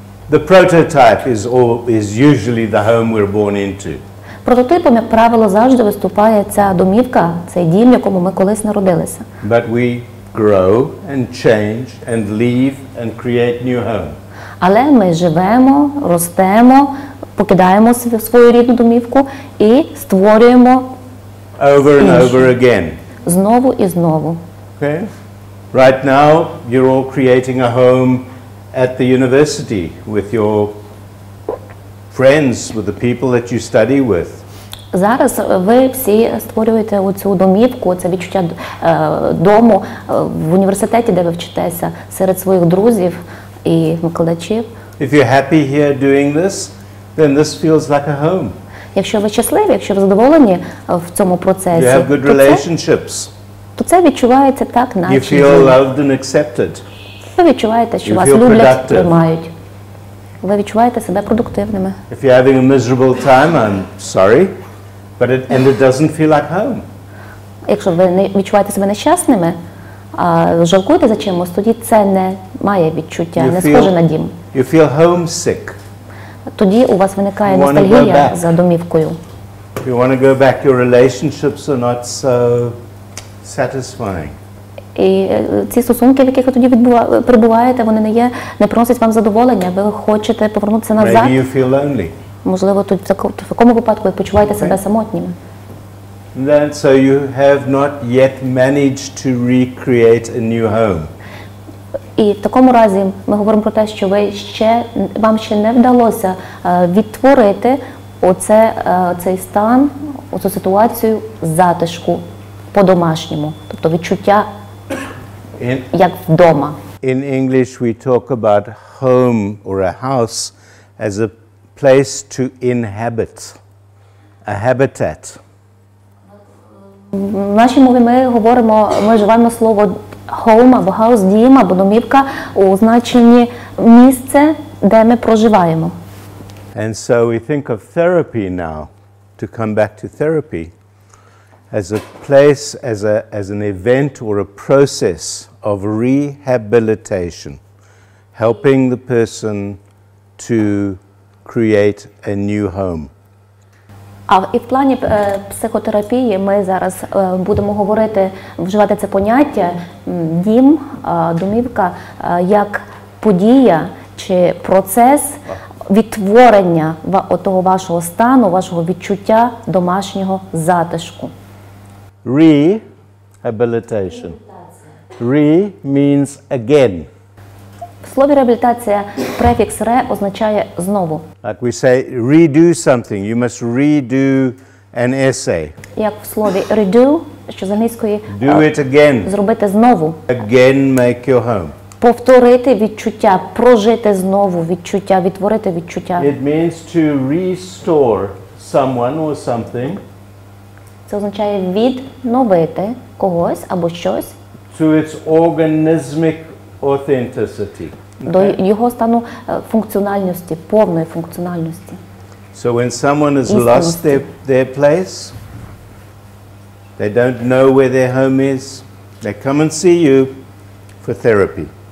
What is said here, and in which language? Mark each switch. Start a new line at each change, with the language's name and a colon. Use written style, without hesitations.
English: The prototype is usually the home we're born into.
Ukrainian: Прототипом, як правило, завжди виступає ця домівка, цей дім, в якому ми колись народилися.
English: But we grow and change and leave and create new home.
Ukrainian: Але ми живемо, ростемо, покидаємо свою рідну домівку і створюємо
English: Over and over again.
Ukrainian: Знову і знову.
English: Okay? Right now, you're all creating a home at the university with your friends, with the people that you study with.
Ukrainian: Зараз ви всі створюєте оцю домівку, це відчуття дому в університеті, де ви вчитеся, серед своїх друзів і викладачів.
English: If you're happy here doing this, then this feels like a home.
Ukrainian: Якщо ви щасливі, якщо ви задоволені в цьому процесі,
English: You have good relationships.
Ukrainian: то це відчувається так, наче
English: You feel loved and accepted.
Ukrainian: ви відчуваєте, що
English: You
Ukrainian: вас
English: feel
Ukrainian: люблять,
English: productive.
Ukrainian: приймають. Ви відчуваєте себе продуктивними.
English: If you're having a miserable time, I'm sorry, but it doesn't feel like home.
Ukrainian: Якщо ви не відчуваєте себе нещасними, жалкуєте за чимось, тоді це не має відчуття, не схоже на дім.
English: You feel homesick.
Ukrainian: Тоді у вас виникає
English: You wanna go
Ukrainian: ностальгія
English: back.
Ukrainian: за домівкою.
English: You want to go back, your relationships are not so satisfying.
Ukrainian: І ці стосунки, в яких ви тоді перебуваєте, вони не приносять вам задоволення, ви хочете повернутися назад.
English: Maybe you feel lonely.
Ukrainian: Можливо, тут в такому випадку ви почуваєте себе самотніми.
English: Then, so you have not yet managed to recreate a new home.
Ukrainian: І в такому разі ми говоримо про те, що вам ще не вдалося відтворити цей стан, оцю ситуацію затишку по-домашньому, тобто відчуття як вдома.
English: In English we talk about home or a house as a place to inhabit, a habitat.
Ukrainian: В нашій мові ми вживаємо слово home або house, дім або домівка у значенні місце, де ми проживаємо.
English: And so we think of therapy now, to come back to therapy, as a place, as an event or a process of rehabilitation, helping the person to create a new home.
Ukrainian: І в плані психотерапії ми зараз будемо вживати це поняття дім, домівка, як подія чи процес відтворення того вашого стану, вашого відчуття домашнього затишку.
English: Rehabilitation. Re means again.
Ukrainian: В слові реабілітація префікс «ре» означає «знову».
English: Like we say, redo something. You must redo an essay.
Ukrainian: Як в слові redo, що з англійської
English: Do it again.
Ukrainian: зробити знову.
English: Again make your home.
Ukrainian: Повторити відчуття, прожити знову відчуття, відтворити відчуття.
English: It means to restore someone or something
Ukrainian: Це означає відновити когось або щось
English: to its organismic authenticity.
Ukrainian: до його стану функціональності, повної функціональності.
English: So when someone has lost their place, they don't know where their home is, they come and see you for therapy.